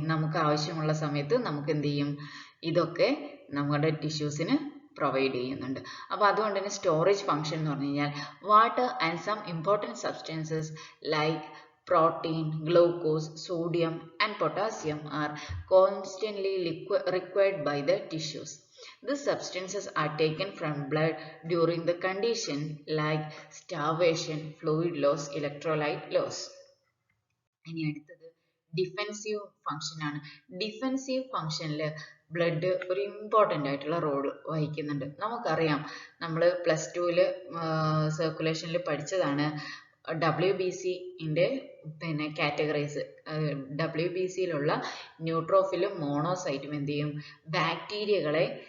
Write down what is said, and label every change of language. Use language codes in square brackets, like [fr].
[ml] നമുക്ക് ആവശ്യമുള്ള സമയത്ത് നമുക്ക് എന്ത് ചെയ്യും? ഇതൊക്കെ നമ്മുടെ ടിഷ്യൂസിന് പ്രൊവൈഡ് ചെയ്യുന്നുണ്ട്. അപ്പോൾ അതുകൊണ്ട് തന്നെ സ്റ്റോറേജ് ഫങ്ഷൻ എന്ന് പറഞ്ഞു കഴിഞ്ഞാൽ [en] Water and some important substances like protein, glucose, sodium and potassium are constantly required by the tissues. These substances are taken from blood during the condition like starvation, fluid loss, electrolyte loss. [ml] ഇനി അടുത്തത് defensive function ആണ്. Defensive ഫങ്ഷനിൽ blood ഒരു important ആയിട്ടുള്ള role വഹിക്കുന്നുണ്ട്. നമുക്കറിയാം, നമ്മൾ +2-ൽ സർക്കുലേഷനിൽ പഠിച്ചതാണ് WBCൻ്റെ പിന്നെ കാറ്റഗറൈസ്. WBCയിലുള്ള ന്യൂട്രോഫിലും മോണോസൈറ്റും എന്ത് ചെയ്യും? ബാക്ടീരിയകളെ